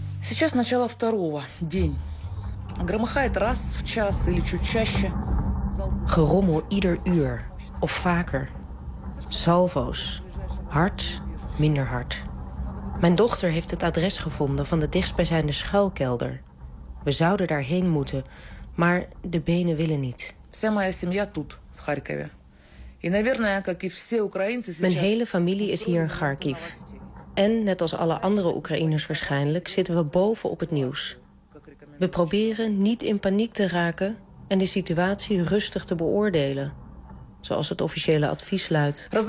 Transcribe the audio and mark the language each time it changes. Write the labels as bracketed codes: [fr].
[ru] Сейчас начало второго день. Громыхает раз в час или чуть чаще. [nl] Gerommel ieder uur of vaker. Salvo's. Hard, minder hard. Mijn dochter heeft het adres gevonden van de dichtstbijzijnde schuilkelder. We zouden daarheen moeten, maar de benen willen niet. [ru] Вся моя семья тут, в Харькове. И, наверное, как и все украинцы сейчас... [nl] Mijn hele familie is hier in Kharkiv. En, net als alle andere Oekraïners waarschijnlijk, zitten we boven op het nieuws. We proberen niet in paniek te raken en de situatie rustig te beoordelen. Zoals het officiële advies luidt.